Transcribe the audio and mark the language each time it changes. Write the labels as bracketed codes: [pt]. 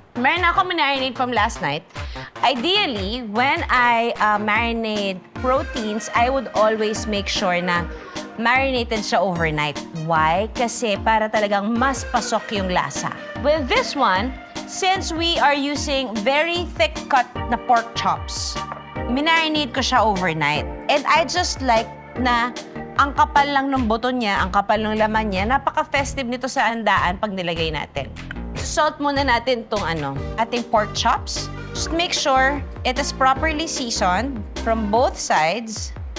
[tl] Meron ako [en] marinate from last night. Ideally, when I marinate proteins, I would always make sure na marinated siya overnight. Why? [tl] Kasi para talagang mas pasok yung lasa. [en] With this one, since we are using very thick cut na pork chops, [tl] minarinate ko siya [en] overnight. And I just like [tl] na ang kapal lang ng buto niya, ang kapal ng laman niya, napaka-festive nito sa handaan pag nilagay natin. Salt muna natin itong ating pork chops. [en] Just make sure it is properly seasoned from both sides.